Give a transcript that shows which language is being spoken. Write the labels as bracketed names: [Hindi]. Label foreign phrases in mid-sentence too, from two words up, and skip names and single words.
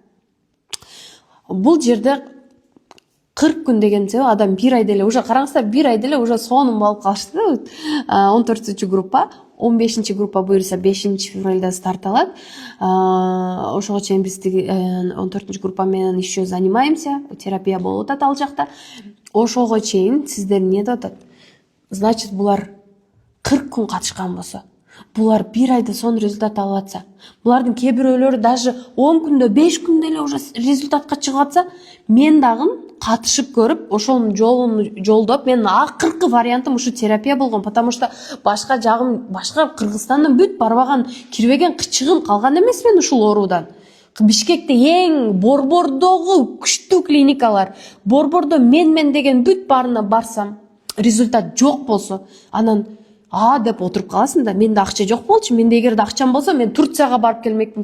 [Kyrgyz] Бул жерде 40 күн деген себеп адам бир айда эле уже караңыздар, бир айда эле уже сонун болуп калышты да. 14 группа, 15 группа буюрса 5 февралда старт алат. Ошого чейин биз 14 группа менен [Russian] еще занимаемся, [Kyrgyz] терапия болуп атат ал жакта. Ошого чейин сиздер эмне деп атат? Значит, булар 40 күн катышкан болсо, булар бир айда сонун результат алып атса, булардын кээ бирөөлөрү даже 10 күндө, 5 күндө эле уже результатка чыгып атса, мен дагы катышып көрүп, ошонун жолун жолдоп, менин акыркы вариантым ушу терапия болгон, [Russian] потому что [Kyrgyz] башка Кыргызстандан бүт барбаган, кирбеген кычыгым калган эмес мен ушул оорудан. Бишкекте эң борбордогу күчтүү клиникалар, борбордо мен деген бүт баарына барсам, результат жок болсо, анан деп отуруп каласың да, менде акча жок болчу, менде эгерде акчам болсо, мен Турцияга барып келмекмин.